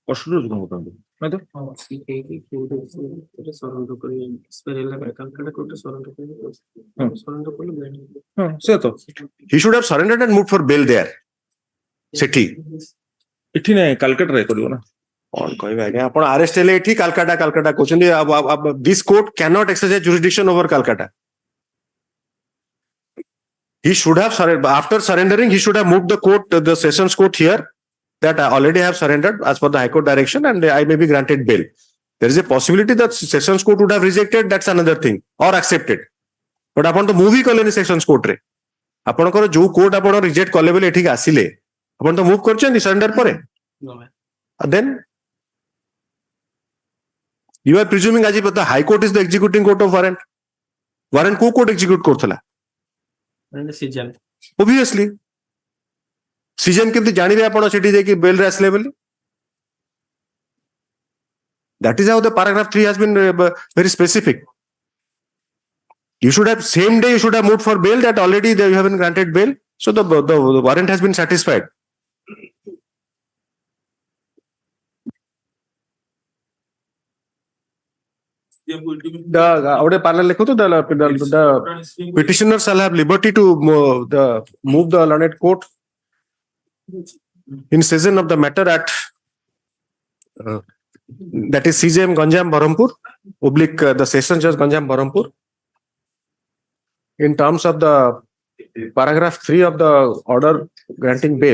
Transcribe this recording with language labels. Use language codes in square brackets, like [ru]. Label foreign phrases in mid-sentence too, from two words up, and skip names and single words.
[en] He should have surrendered and moved for bail there. City. [or] ଇଠି ନାହିଁ, Calcutta ରେ କରିବ ନା. On କହିବେ ଆଜ୍ଞା ଆପଣ ଆରେଷ୍ଟ ହେଲେ ଏଠି କାଲକାଟା କହୁଛନ୍ତି [en] this court cannot exercise jurisdiction over Calcutta. He should have after surrendering he should have moved the sessions court here that I already have surrendered as per the High Court direction and I may be granted bail. There is a possibility that sessions court would have rejected, that's another thing, or accepted. [or] But ଆପଣ ତ move ହି କଲେନି [en] sessions court [or] ରେ ଆପଣଙ୍କର ଯୋଉ court ଆପଣ reject କଲେ ବୋଲି ଏଠିକି ଆସିଲେ ଆପଣ ତ move କରିଛନ୍ତି surrender ପରେ. [en] Then you are presuming as if the High Court is the executing court of warrant. Warrant को court execute କରୁଥିଲା? Obviously. [or] CJM କେମିତି ଜାଣିବେ ଆପଣ ସେଠି ଯାଇକି bail ରେ ଆସିଲେ ବୋଲି? [en] That is how the paragraph 3 has been very specific. You should have same day you should have moved for bail that already you have been granted bail. So the warrant has been satisfied. The petitioner shall have liberty to move the learned court in session of the matter at that is CJM Ganjam Berhampur oblique the session judge Ganjam Berhampur in terms of the paragraph 3 of the order granting bail.